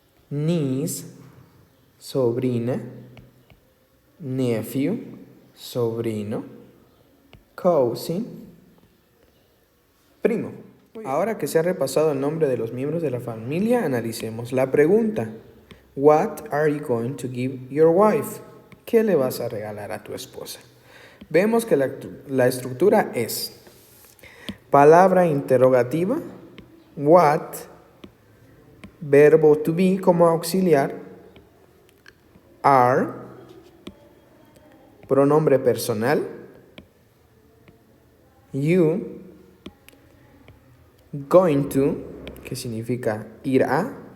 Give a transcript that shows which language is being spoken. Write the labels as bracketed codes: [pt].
[en] Niece, [es] sobrina. [en] Nephew, [es] sobrino. [en] Cousin, [es] primo. Ahora que se ha repasado el nombre de los miembros de la familia, analicemos la pregunta. [en] What are you going to give your wife? [es] ¿Qué le vas a regalar a tu esposa? Vemos que la estructura es palabra interrogativa, what, verbo to be como auxiliar, are, pronombre personal, you, going to, que significa ir a,